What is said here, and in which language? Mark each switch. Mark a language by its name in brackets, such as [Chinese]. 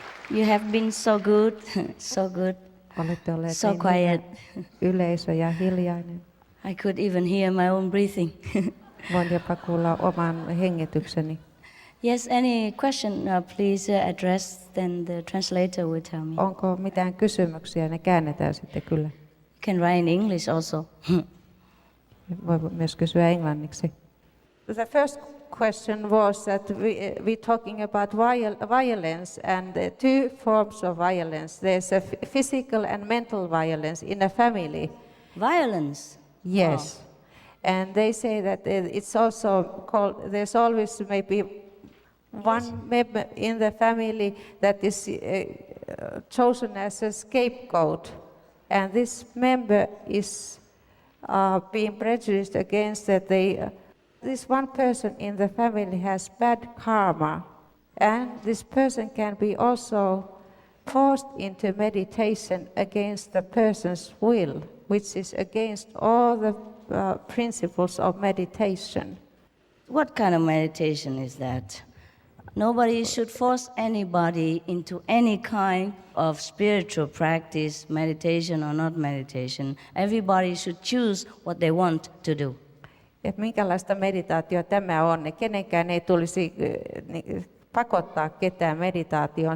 [English] You have been so good, so good, [Finnish] Olette olleet [English] so [Finnish] niin [English] quiet. [Finnish] yleisö ja hiljainen. [English] I could even hear my own breathing. [Finnish] Voin jopa kuulla oman hengitykseni. [English] Yes, any question, please address, then the translator will tell me. [Finnish] Onko mitään kysymyksiä? Ne käännetään sitten kyllä. [English] You can write in English also. [Finnish] Voi myös kysyä englanniksi. [English] The first question was that we talking about violence and two forms of violence. There's a physical and mental violence in a family. Violence? Yes. And they say that it's also called, there's always maybe one member in the family that is chosen as a scapegoat. And this member is being prejudiced against that this one person in the family has bad karma. And this person can be also forced into meditation against the person's will, which is against all the principles of meditation. What kind of meditation is that? Nobody should force anybody into any kind of spiritual practice, meditation or not meditation. Everybody should choose what they want to do. [Finnish] Että minkälaista meditaatio tämä on, niin kenenkään ei tulisi pakottaa ketään meditaatioon.